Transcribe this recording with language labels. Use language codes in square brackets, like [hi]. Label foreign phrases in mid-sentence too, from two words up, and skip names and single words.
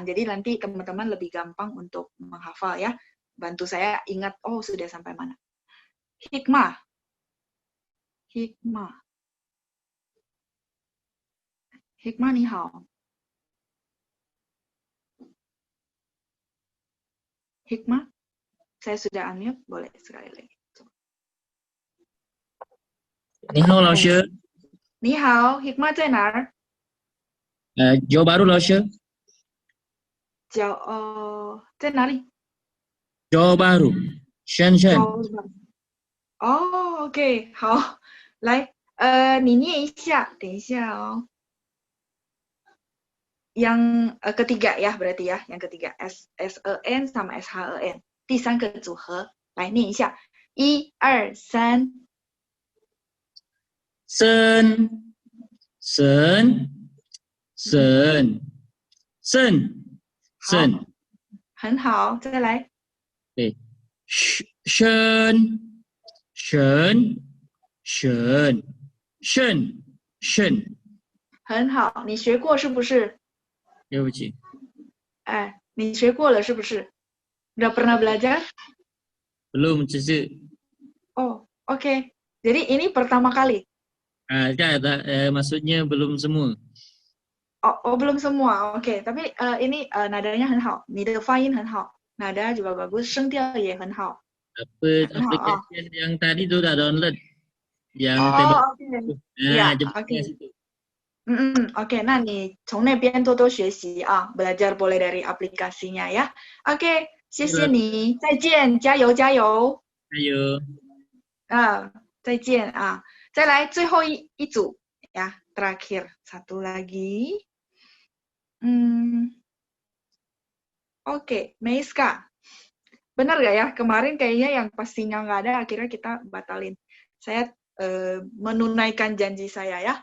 [id] Jadi nanti teman-teman lebih gampang untuk menghafal ya. Bantu saya ingat, sudah sampai mana. [zh] Hikmah. Hikmah 你好. [id] Hikmah, saya sudah unmute, boleh sekali lagi. [zh] 你好，老师。你好 ，Hikmah 在哪儿？ Johor Bahru 老师。在哪里？ Johor Bahru，深圳。 OK， 好，来，你念一下，等一下哦。 [id] Yang ketiga ya berarti ya, yang ketiga SEN sama SHEN， [zh] 第三个组合，来念一下，1、2、3。肾，很好，再来。对，肾，很好，你学过是不是？对不起。你学过了是不是？ [id] Udah pernah belajar? Belum, Cici. Oke. Jadi ini pertama kali? Maksudnya belum semua. Belum semua. Oke. Tapi ini nadanya [zh] 很好，你的发音很好， [id] nada juga bagus， [zh] 声调也很好。 [id] Aplikasi yang tadi tuh udah download. Yang Oke, [zh] 那你从那边多多学习啊 [id] belajar boleh dari aplikasinya ya. Oke, [zh] 谢谢你，再见，加油加油。再见啊，再来最后一组 ya, [id] terakhir satu lagi. Oke, Meiska Benar nggak ya? Kemarin kayaknya yang pas sinyal nggak ada, akhirnya kita batalin. Saya menunaikan janji saya ya.